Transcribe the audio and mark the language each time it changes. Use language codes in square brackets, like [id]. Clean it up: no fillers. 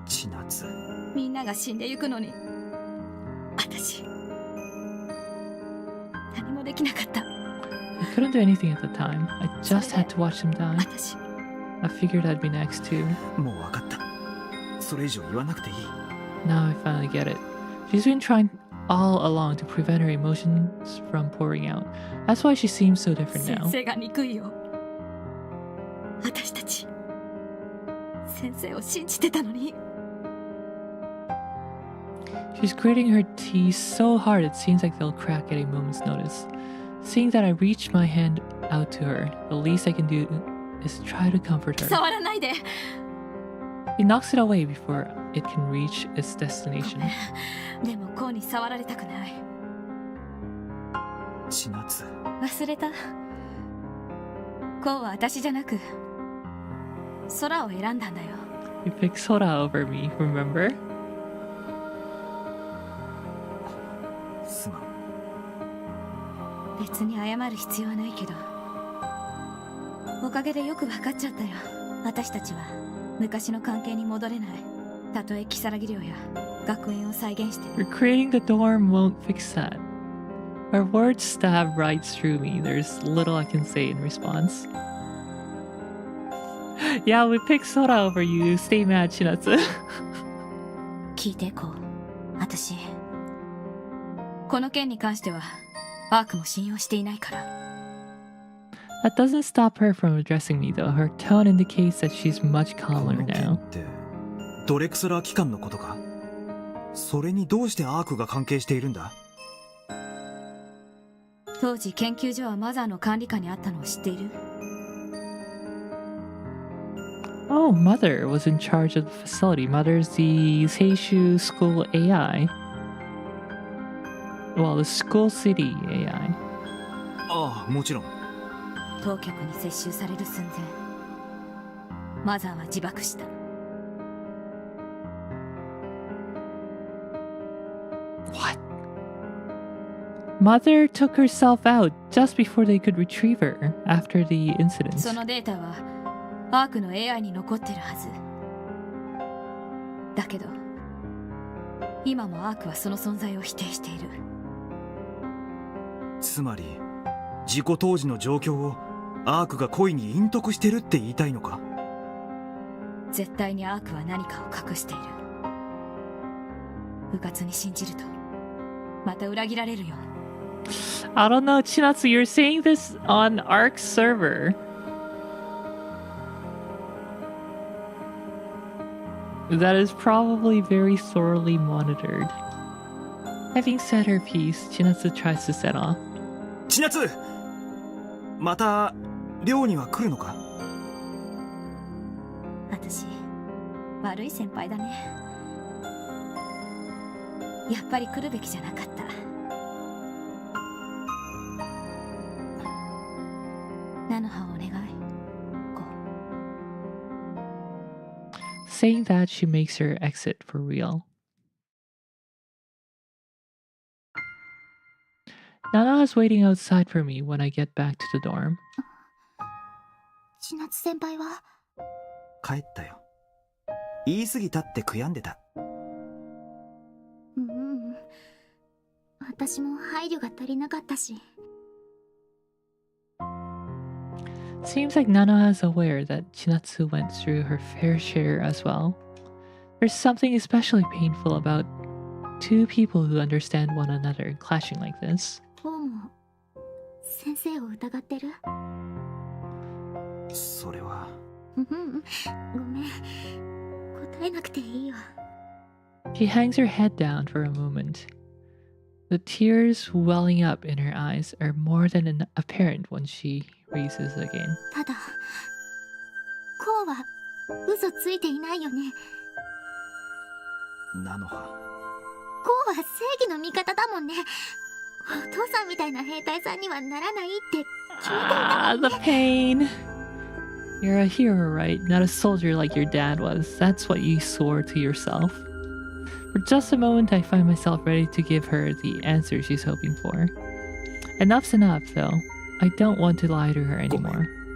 [ja] 千夏。みんなが死んでゆくのに、私、何もできなかった。 [en] I couldn't do anything at the time. I just had to watch them die. [ja] 私、 [en] I figured I'd be next too. [ja] もうわかった。それ以上言わなくていい。 [en] Now I finally get it. She's been trying all along to prevent her emotions from pouring out. That's why she seems so different [ja] 先 [en] now. [ja] 生が憎いよ。私たち、先生を信じてたのに。 [en] She's gritting her teeth so hard it seems like they'll crack at a moment's notice. Seeing that I reach my hand out to her, the least I can do is try to comfort her. [ja] 触らないで。 [en] He knocks it away before it can reach its destination. [ja] でもコウに触られたくない。千夏。忘れた。コウは私じゃなく空を選んだんだよ。 [en] You picked Sora over me, remember? [ja] すまん。別に謝る必要はないけど、おかげでよく分かっちゃったよ。私たちは昔の関係に戻れない。たとえ如月寮や学園を再現して。 [en] Recreating the dorm won't fix that. Our words stab right through me. There's little I can say in response. Yeah, we picked Sora over you. Stay mad, Chinatsu. [ja] 聞いてコウ。私この件に関してはアークも信用していないから。 [en] That doesn't stop her from addressing me, though. Her tone indicates that she's much calmer now. [ja] ドレクスラー機関のことか。それにどうしてアークが関係しているんだ？当時研究所はマザーの管理下にあったのを知っている？ [en] Oh, Mother was in charge of the facility. Mother's the Seishu School AI. Well, the School City AI. [ja] ああ、もちろん。当局に接収される寸前、マザーは自爆した。 [en] What? Mother took herself out just before they could retrieve her after the incident. [ja] そのデータはアークの AI に残ってるはず。だけど今もアークはその存在を否定している。つまり事故当時の状況をアークが故意に隠匿してるって言いたいのか？絶対にアークは何かを隠している。うかつに信じるとまた裏切られるよ。 [en] I don't know, Chinatsu, you're saying this on Ark's server. That is probably very thoroughly monitored. Having said her piece, Chinatsu tries to set off. [ja] 千夏！また寮には来るのか？私悪い先輩だね。やっぱり来るべきじゃなかった。菜の葉をお願い。 [en] Saying that, she makes her exit for real. Nanoha is waiting outside for me when I get back to the dorm. [ja] 千夏先輩は？帰ったよ。言い過ぎたって悔やんでた。私も配慮が足りなかったし。 [en] Seems like Nanoha is aware that Chinatsu went through her fair share as well. There's something especially painful about two people who understand one another clashing like this. [ja] コウも先生を疑ってる？それは。ごめん。答えなくていいよ。 [en] She hangs her head down for a moment. The tears welling up in her eyes are more than apparent when she raises again. [ja] ただ、コウは嘘ついていないよね。菜の葉。コウは正義の味方だもんね。お父さんみたいな兵隊さんにはならないって決めていたもんね。 [en] The pain. You're a hero, right? Not a soldier like your dad was. That's what you swore to yourself. For just a moment, I find myself ready to give her the answer she's hoping for. Enough's enough, though. I don't want to lie to her anymore.